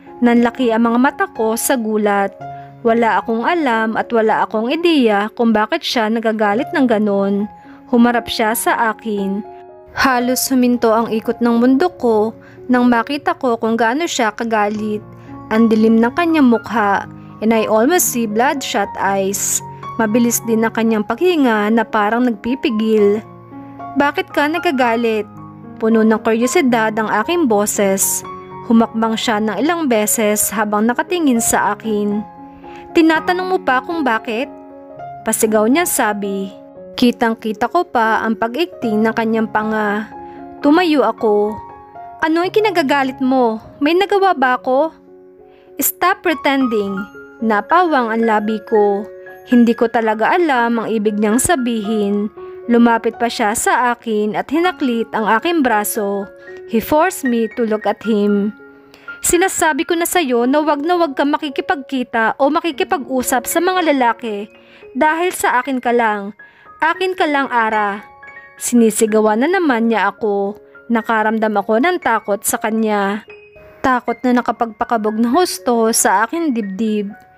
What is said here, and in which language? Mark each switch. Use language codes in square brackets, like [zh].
[tl] Nanlaki ang mga mata ko sa gulat. Wala akong alam at wala akong ideya kung bakit siya nagagalit ng ganon. Humarap siya sa akin. Halos huminto ang ikot ng mundo ko nang makita ko kung gaano siya kagalit. Ang dilim ng kanyang mukha, [en] and I almost see bloodshot eyes. [tl] Mabilis din ang kanyang paghinga na parang nagpipigil. Bakit ka nagagalit? Puno ng kuryosidad ang aking boses. Humakbang siya ng ilang beses habang nakatingin sa akin. Tinatanong mo pa kung bakit? Pasigaw niya sabi. Kitang-kita ko pa ang pag-ikting ng kanyang panga. Tumayo ako. Ano ang kinagagalit mo? May nagawa ba ako? [en] Stop pretending. [tl] Napawang ang labi ko. Hindi ko talaga alam ang ibig niyang sabihin. Lumapit pa siya sa akin at hinaklit ang aking braso. [en] He forced me to look at him. [tl] Sinasabi ko na sa'yo na wag ka makikipagkita o makikipag-usap sa mga lalaki dahil sa akin ka lang. Akin ka lang, Ara. Sinisigawan na naman niya ako. Nakaramdam ako ng takot sa kanya. Takot na nakapagpakabog ng husto sa aking dibdib.